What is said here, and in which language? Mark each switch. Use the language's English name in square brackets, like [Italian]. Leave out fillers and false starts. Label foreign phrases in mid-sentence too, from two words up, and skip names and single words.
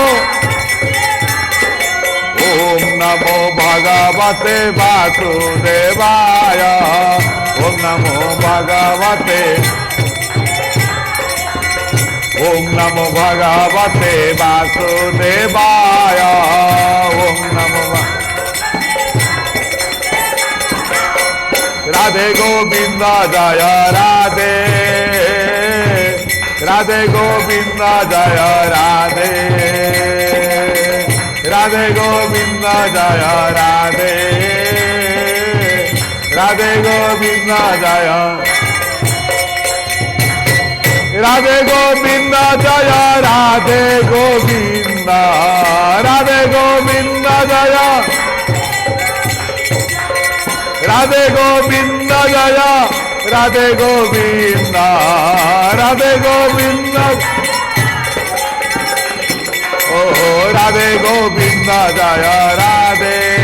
[Sanskrit] ओम नमो भगवते वासुदेवाय ओम नमो भगवते ओम नमो भगवते वासुदेवाय ओम नमो [Hindi] राधे गोविंदा जय राधे राधे गोविंदा जय राधे राधे गोविंदा जय राधे राधे गोविंदा जय राधे गोविंदा जय राधे गोविंदा राधे गोविंदा जय राधे गोविंदा जय राधे गोविंदा राधे गोविंदा ओ राधे गोविंदा जय राधे